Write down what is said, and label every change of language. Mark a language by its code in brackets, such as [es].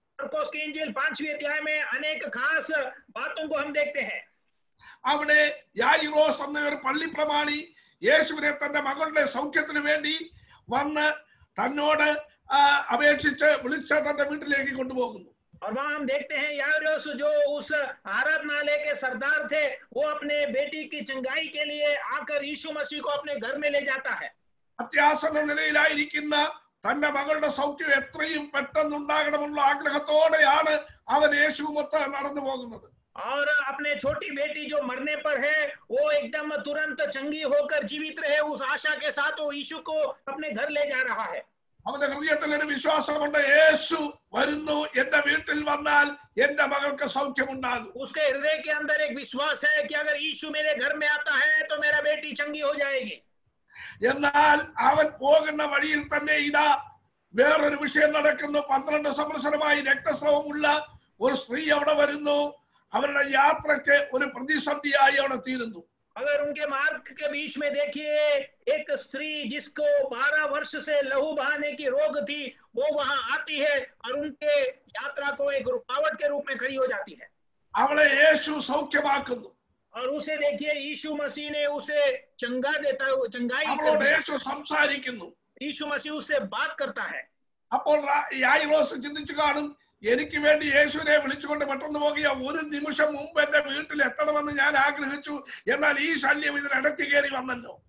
[hi] मरकुस की इंजील 5वें अध्याय में अनेक खास बातों को हम देखते हैं। [ml] അവിടെ യായിറോസ് എന്ന ഒരു പള്ളി പ്രമാണി യേശുവിനെ തന്റെ മകളുടെ സൗഖ്യത്തിന് വേണ്ടി വന്ന് തന്നോട് അപേക്ഷിച്ച് വിളിച്ച് തന്റെ വീട്ടിലേക്ക് കൊണ്ടുപോകുന്നു. [hi] और वहां हम देखते हैं याइरोस जो उस आराधनालय के सरदार थे, वो अपने बेटी की चंगाई के लिए आकर यीशु मसीह को अपने घर में ले जाता है। [ml] അത്യാസന്ന നിലയിലായിരിക്കുന്ന തന്റെ മകളുടെ സൗഖ്യം എത്രയും പെട്ടെന്നുണ്ടാകണമെന്നുള്ള ആഗ്രഹത്തോടെയാണ് അവൻ യേശുവുമൊത്ത് നടന്നു പോകുന്നത്. [hi] और अपने छोटी बेटी जो मरने पर है, वो एकदम तुरंत चंगी होकर जीवित रहे, उस आशा के साथ वो यीशु को अपने घर ले जा रहा है। [ml] അവന്റെ ഹൃദയത്തിൽ ഒരു വിശ്വാസമുണ്ട്, യേശു വരുന്നു, എന്റെ വീട്ടിൽ വന്നാൽ എന്റെ മകൾക്ക് സൗഖ്യമുണ്ടാകും. [hi] उसके हृदय के अंदर एक विश्वास है कि अगर यीशु मेरे घर में आता है तो मेरा बेटी चंगी हो जाएगी। [ml] എന്നാൽ അവൻ പോകുന്ന വഴിയിൽ തന്നെ ഇതാ വേറൊരു വിഷയം നടക്കുന്നു. 12 സംവത്സരമായി രക്തസ്രവമുള്ള ഒരു സ്ത്രീ അവിടെ വരുന്നു. അവരുടെ യാത്രയ്ക്ക് ഒരു പ്രതിസന്ധിയായി അവിടെ തീരുന്നു. [hi] अगर उनके मार्ग के बीच में देखिए, एक स्त्री जिसको 12 वर्ष से लहू बहाने की रोग थी, वो वहां आती है और उनके यात्रा को एक रुकावट के रूप में खड़ी हो जाती है। [ml] അവളെ യേശു സൗഖ്യമാക്കുന്നു. [hi] और उसे देखिए, यीशु मसीह ने उसे चंगा देता है, चंगाई [ml] അവളോട് യേശു സംസാരിക്കുന്നു. [hi] यीशु मसीह उससे बात करता है। [ml] അപ്പോൾ യായിറോസ് ചിന്തിച്ചു കാണും, എനിക്ക് വേണ്ടി യേശുവിനെ വിളിച്ചുകൊണ്ട് പെട്ടെന്ന് പോകുക, ഒരു നിമിഷം മുമ്പ് എന്റെ വീട്ടിൽ എത്തണമെന്ന് ഞാൻ ആഗ്രഹിച്ചു, എന്നാൽ ഈ ശല്യം ഇതിനിടയ്ക്ക് കയറി വന്നല്ലോ.